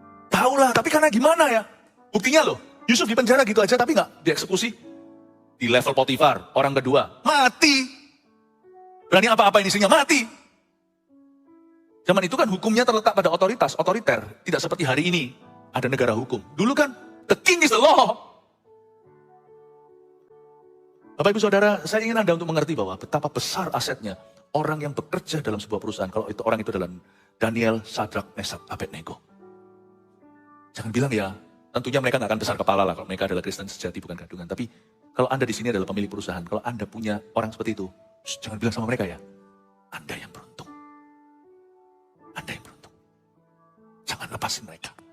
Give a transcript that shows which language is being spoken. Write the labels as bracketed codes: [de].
[id] Tahulah, tapi karena gimana ya? Buktinya loh, Yusuf di penjara gitu aja tapi nggak dieksekusi. Di level Potifar, orang kedua, mati. Berani apa-apain istrinya, mati. Zaman itu kan hukumnya terletak pada otoriter. Tidak seperti hari ini, ada negara hukum. Dulu kan, [en] the king is the law. [id] Bapak Ibu Saudara, saya ingin Anda untuk mengerti bahwa betapa besar asetnya orang yang bekerja dalam sebuah perusahaan. Kalau itu orang itu adalah Daniel, Sadrak, Mesak, Abednego. Jangan bilang ya, tentunya mereka nggak akan besar kepala lah kalau mereka adalah Kristen sejati bukan gadungan. Tapi kalau Anda di sini adalah pemilik perusahaan, kalau Anda punya orang seperti itu, jangan bilang sama mereka ya, Anda yang beruntung. Anda yang beruntung. Jangan lepasin mereka.